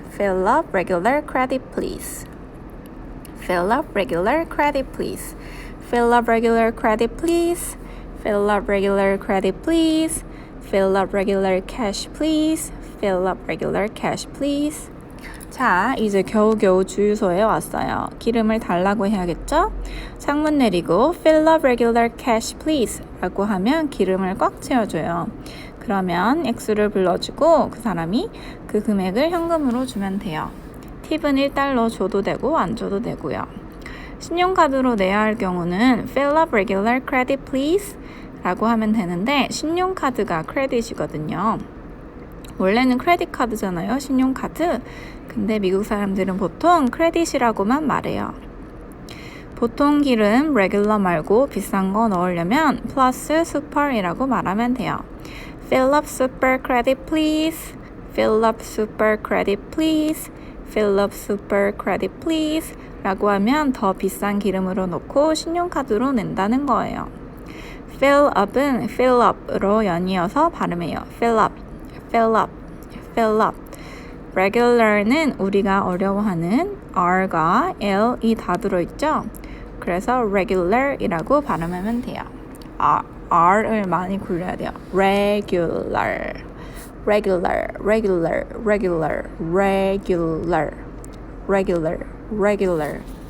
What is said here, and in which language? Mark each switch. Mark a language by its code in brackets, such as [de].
[en] Fill up regular credit please. Fill up regular credit please. Fill up regular credit please. Fill up regular credit please. Fill up regular cash please. Fill up regular cash please. [ko] 자, 이제 겨우겨우 주유소에 왔어요. 기름을 달라고 해야겠죠? 창문 내리고 [en] Fill up regular cash please [ko] 라고 하면 기름을 꽉 채워줘요. 그러면 액수를 불러주고 그 사람이 그 금액을 현금으로 주면 돼요. 팁은 1달러 줘도 되고 안 줘도 되고요. 신용카드로 내야 할 경우는 [en] Fill up regular credit please [ko] 라고 하면 되는데 신용카드가 크레딧이거든요. 원래는 크레딧 카드잖아요. 신용카드. 근데 미국 사람들은 보통 크레딧이라고만 말해요. 보통 기름 regular 말고 비싼 거 넣으려면 플러스 super이라고 말하면 돼요. [en] Fill up super credit please. Fill up super credit please. Fill up super credit please [ko] 라고 하면 더 비싼 기름으로 넣고 신용카드로 낸다는 거예요. Fill up은 fill up으로 연이어서 발음해요. [en] Fill up, fill up, fill up. [ko] Regular는 우리가 어려워하는 R과 L이 다 들어있죠? 그래서 regular이라고 발음하면 돼요. R을 많이 굴려야 돼요. [en] Regular, regular, regular, regular, regular, regular, regular.